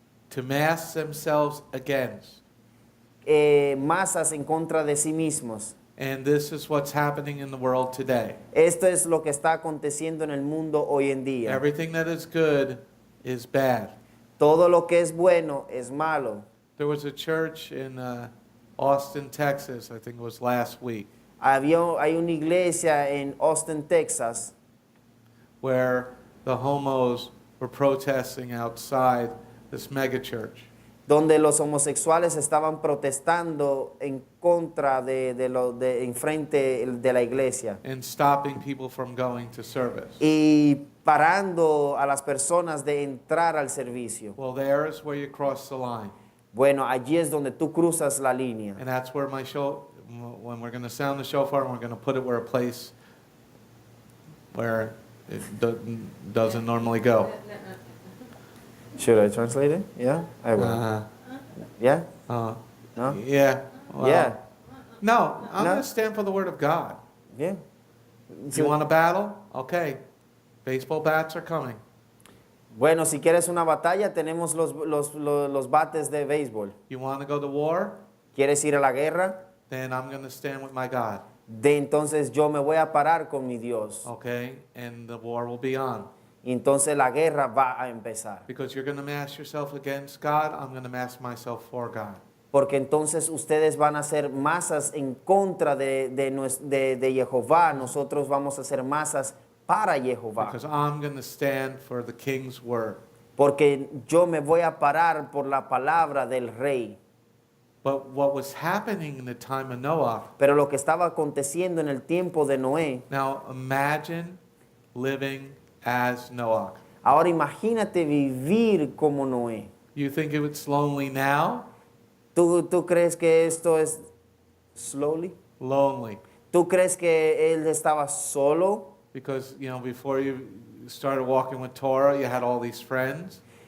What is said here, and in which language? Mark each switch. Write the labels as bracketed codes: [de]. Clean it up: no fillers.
[en] To mass themselves against. [es] Masas en contra de sí mismos. [en] And this is what's happening in the world today. [es] Esto es lo que está aconteciendo en el mundo hoy en día. [en] Everything that is good is bad. [es] Todo lo que es bueno es malo. [en] There was a church in Austin, Texas, I think it was last week, [es] Hay una iglesia en Austin, Texas, [en] where the homos were protesting outside this megachurch. [es] donde los homosexuales estaban protestando en contra enfrente de la iglesia [en] And stopping people from going to service. [es] y parando a las personas de entrar al servicio. [en] Well, there is where you cross the line. [es] Bueno, allí es donde tú cruzas la línea. [en] And that's where when we're going to sound the shofar, we're going to put it where a place where it doesn't normally go. Should I translate it? Yeah, I will. Yeah? No? Yeah. Well, Yeah. No, I'm No? going to stand for the word of God. [es] Bien. [en] You want a battle? Okay. Baseball bats are coming. [es] Bueno, si quieres una batalla, tenemos los bates de béisbol. [en] You want to go to war? [es] ¿Quieres ir a la guerra? [en] Then I'm going to stand with my God. [es] De entonces yo me voy a parar con mi Dios. [en] Okay? And the war will be on. [es] Y entonces la guerra va a empezar. [en] Because you're going to mass yourself against God, I'm going to mass myself for God. [es] Porque entonces ustedes van a hacer masas en contra de Jehová. Nosotros vamos a hacer masas para Jehová. [en] Because I'm going to stand for the king's word. [es] Porque yo me voy a parar por la palabra del rey. [en] But what was happening in the time of Noah, [es] Pero lo que estaba aconteciendo en el tiempo de Noé, [en] now imagine living as Noah. [es] ahora imagínate vivir como Noé. [en] You think it's lonely now? [es] ¿Tú crees que esto es slowly? [en] Lonely. [es] ¿Tú crees que él estaba solo? [en] Because, before you started walking with Torah, you had all these friends.